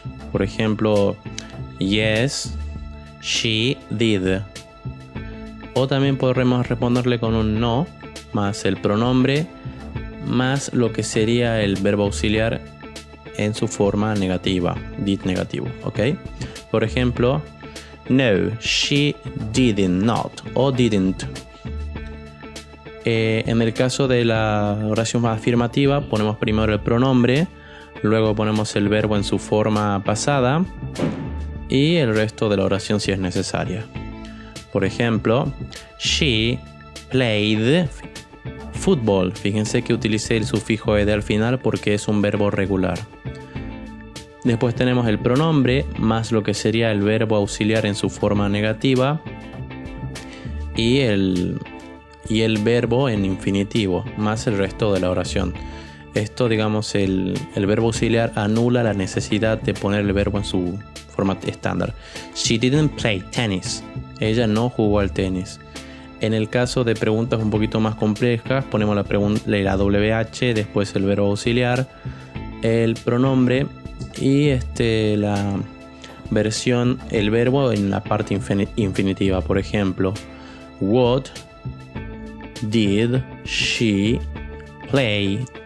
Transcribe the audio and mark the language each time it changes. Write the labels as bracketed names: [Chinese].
[Spanish] Por ejemplo, [English] yes, she did. [Spanish] O también podremos responderle con un no más el pronombre más lo que sería el verbo auxiliar en su forma negativa, did negativo, ¿ok? Por ejemplo, [English] no, she didn't not o didn't. [Spanish] En el caso de la oración afirmativa ponemos primero el pronombre, luego ponemos el verbo en su forma pasada y el resto de la oración si es necesaria. Por ejemplo, [English] she played football. [Spanish] Fíjense que utilicé el sufijo ed al final porque es un verbo regular. Después tenemos el pronombre más lo que sería el verbo auxiliar en su forma negativa y el verbo en infinitivo más el resto de la oración. Esto, digamos, el verbo auxiliar anula la necesidad de poner el verbo en su forma estándar. [English] She didn't play tennis. [Spanish] Ella no jugó al tenis. En el caso de preguntas un poquito más complejas, ponemos la WH, después el verbo auxiliar, el pronombre y la versión, el verbo en la parte infinitiva. Por ejemplo, [English] what did she play?